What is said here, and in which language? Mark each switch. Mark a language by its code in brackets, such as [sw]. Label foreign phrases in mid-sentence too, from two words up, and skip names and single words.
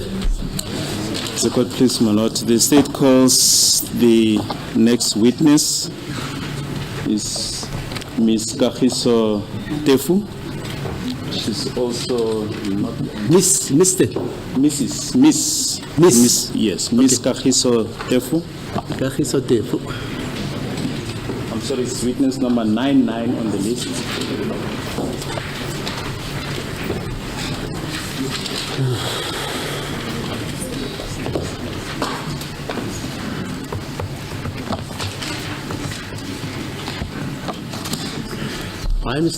[en] The court, please, my lord. The state calls the next witness is Ms. Kagiso Tefu. She's also not Miss, Mr. Miss. Yes, Ms. Okay. Kagiso Tefu. Kagiso Tefu. I'm sorry, it's witness number 99 on the list. Hi, Mr.